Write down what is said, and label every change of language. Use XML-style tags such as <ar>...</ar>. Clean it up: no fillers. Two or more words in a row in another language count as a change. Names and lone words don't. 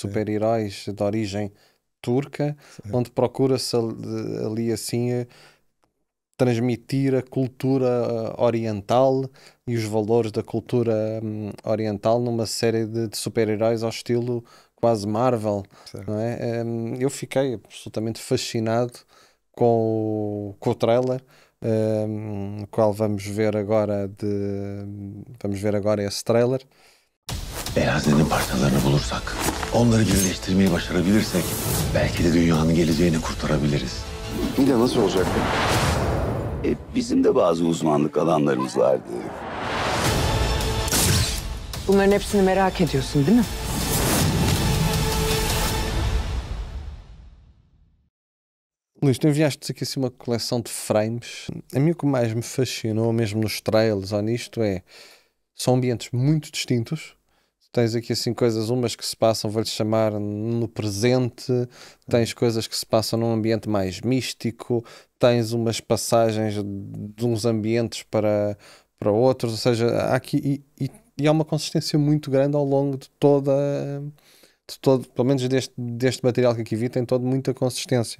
<pt>Super-heróis de origem turca, onde procura-se ali assim transmitir a cultura oriental e os valores da cultura oriental numa série de super-heróis ao estilo quase Marvel, não é? Eu fiquei absolutamente fascinado com o trailer, no qual vamos ver agora esse trailer.</pt> <tr>Eğer hazinenin parçalarını bulursak, onları birleştirmeyi başarabilirsek, belki de dünyanın geleceğini kurtarabiliriz. İyi de nasıl olacak? Bizim de bazı uzmanlık alanlarımız vardı. Bunların hepsini merak ediyorsun, değil mi?</tr> <pt>Luís, tu enviaste aqui assim uma coleção de frames. A mim o que mais me fascinou, mesmo nos trailers ou nisto, são ambientes muito distintos. Tens aqui assim coisas, umas que se passam, vou-lhe chamar, no presente, tens coisas que se passam num ambiente mais místico, tens umas passagens de uns ambientes para outros, ou seja, há aqui e há uma consistência muito grande ao longo de todo, pelo menos deste material que aqui vi, tem todo muita consistência.</pt>